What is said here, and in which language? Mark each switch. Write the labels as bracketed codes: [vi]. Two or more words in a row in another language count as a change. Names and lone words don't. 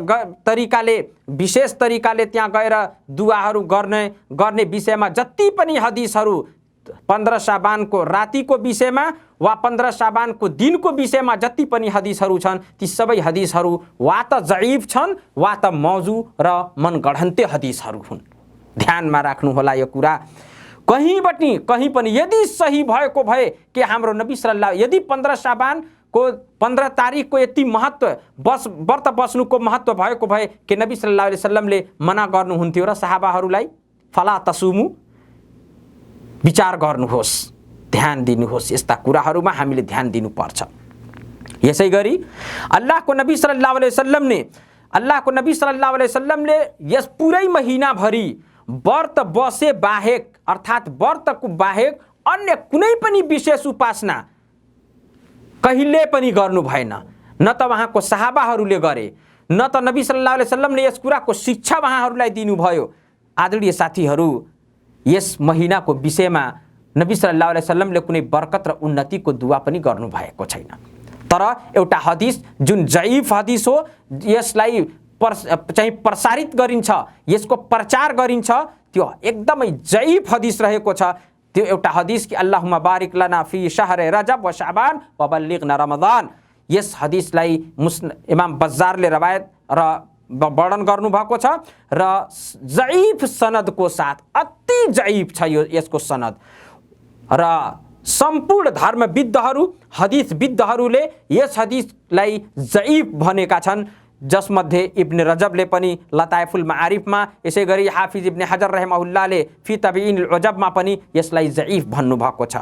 [ne] तरिकाले त्यहाँ गएर दुआहरू गर्ने विषयमा जति पनि हदिसहरू 15 शाबानको रातिको विषयमा वा 15 शाबानको दिनको विषयमा जति पनि हदिसहरू छन्, ती सबै हदिसहरू वा त जईफ छन् वा त मौजू र मनगढन्ते हदिसहरू हुन्। ध्यानमा राख्नु होला यो कुरा। कहीं पनि यदि सही भएको भए कि हाम्रो नबी सल्लल्लाहु, यदि 15 शाबानको 15 तारिखको यति महत्व व्रत बस्नुको महत्व भएको भए कि नबी [ar] صلى الله عليه وسلم [ne] मना गर्नुहुन्थ्यो र सहाबाहरूलाई [ar] فلا تصوموا, [ne] विचार गर्नुहोस्, ध्यान दिनुहोस्। यस्ता कुराहरूमा हामीले ध्यान दिनुपर्छ। यसै गरी अल्लाहको नबी [ar] صلى الله عليه وسلم [ne] यस पुरै महिनाभरि व्रत बसे बाहेक अर्थात् व्रतको बाहेक अन्य कुनै पनि विशेष उपासना कहिले पनि गर्नु भएन। न त उहाँको सहाबाहरूले गरे, न त नबी [ar] صلى الله عليه وسلم [ne] यस कुराको शिक्षा उहाँहरूलाई दिनुभयो। आदरणीय साथीहरू, यस महिनाको विषयमा नबी [ar] صلى الله عليه وسلم [ne] कुनै बरकत र उन्नतिको दुआ पनि गर्नु भएको छैन। तर एउटा हदिस जुन जईफ हदिस हो, यसलाई चाहिँ प्रसारित गरिन्छ, यसको प्रचार गरिन्छ, त्यो एकदमै जईफ हदिस रहेको छ। त्यो एउटा हदिस कि [ar] اللهم بارك لنا في شهر رجب و شعبان و بلغنا رمضان. [ne] यस हदिसलाई इमाम बज्जारले रवायत र वर्णन गर्नुभएको छ र जईफ सनदको साथ, अति जईफ छ यसको सनद। र सम्पूर्ण धर्मविद्हरू, हदिसविद्हरूले यस हदिसलाई जईफ भनेका छन्, जसमध्ये इब्न रजबले पनि लताइफुल मारिफमा, यसै गरी हाफिज इब्न हजर रहमहुल्लाहले फी तबयीनुल उजबमा पनि यसलाई जईफ भन्नुभएको छ।